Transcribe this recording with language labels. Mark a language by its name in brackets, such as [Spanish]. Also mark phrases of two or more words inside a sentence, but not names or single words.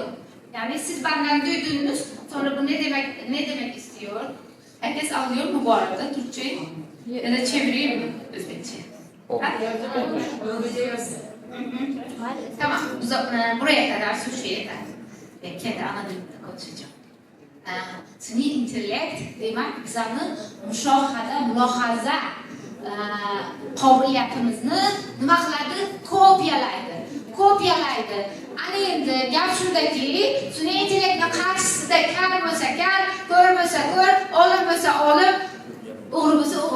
[Turkish] Yani siz benden duydunuz, sonra bu ne demek istiyor? Herkes anlıyor mu bu arada Türkçeyi? Ya da çevireyim mi Özbekçe? Tamam, buraya kadar Türkçe yeter. Ben kendi ana dilimde konuşacağım. [Uzbek] Sun'iy intellekt demak bizani mulohaza qobiliyatimizni nima qiladi? Kopyalaydi. Ana endi gap shundaki, sun'iy intellektni qarshisida kar bo'lsa kar, ko'r bo'lsa ko'r, olim bo'lsa olim, o'g'ri bo'lsa o'g'ri.